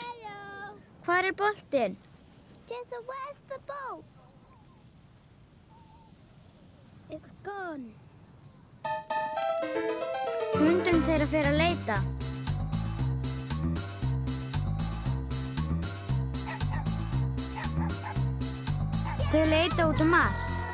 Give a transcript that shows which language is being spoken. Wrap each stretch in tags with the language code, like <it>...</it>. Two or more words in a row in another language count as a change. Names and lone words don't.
<is>Hvar er boltinn?</is> <en>Where's the ball? It's gone.</en> <is>Hundurinn þeirra fer að leita. Þau leita út allt.</is>